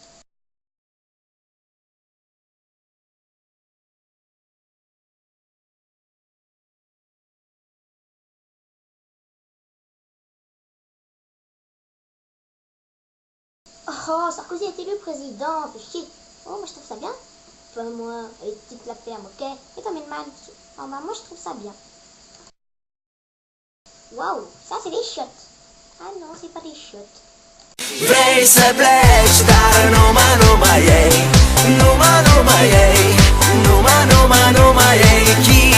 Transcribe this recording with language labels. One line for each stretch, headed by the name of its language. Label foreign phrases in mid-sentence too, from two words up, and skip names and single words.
French: Oh, Sarkozy est élu président, fais chier. Oh, moi je trouve ça bien. Toi, moi, les petites la ferme, ok? Et toi, Melman. Oh, bah, moi je trouve ça bien. Waouh, ça c'est des chiottes. Ah non, c'est pas des chiottes.
Romanian: Vrei să pleci, dar numai ei. Numai ei. Numai ei.